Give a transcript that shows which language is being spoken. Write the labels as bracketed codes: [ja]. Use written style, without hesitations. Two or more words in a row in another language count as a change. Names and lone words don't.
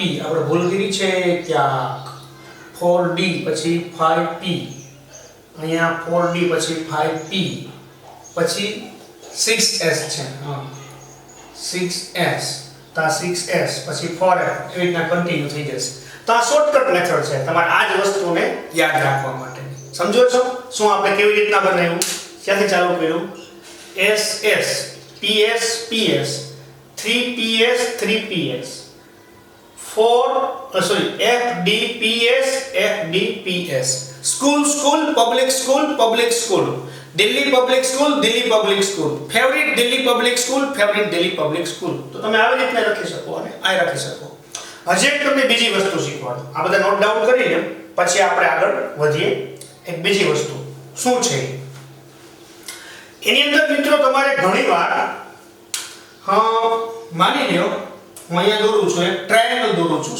[gu] આપણે ભૂલ કરી છે ક્યાંક. 4d પછી 5p, અહીંયા 4d પછી 5p, પછી 6s છે, 6s, તો 6s પછી 4f. એવી રીતના કન્ટિન્યુ થઈ જશે. તો આ [en] shortcut method [gu] છે તમારે આ જ વસ્તુને યાદ રાખવા માટે. સમજો છો શું આપણે કેવી રીતના બનાવ્યું? ક્યાંથી ચાલુ કર્યું? [en] ss, ps, ps, 3ps, 3ps, fd, ps, fd, ps. school school public school public school, Delhi Public School Delhi Public School, favourite Delhi Public School favourite Delhi Public School. [gu] તો તમે આવી રીતના લખી શકો અને આ રાખી શકો. હજી એક તમને બીજી વસ્તુ શીખવાડું. આ બધા [en] note down [gu] કરીને પછી આપણે આગળ વધીએ. એક બીજી વસ્તુ શું છે એની અંદર મિત્રો તમારે ઘણીવાર માની લ્યો હું અહીંયા દોરું છું એક ટ્રાયેંગલ દોરું છું.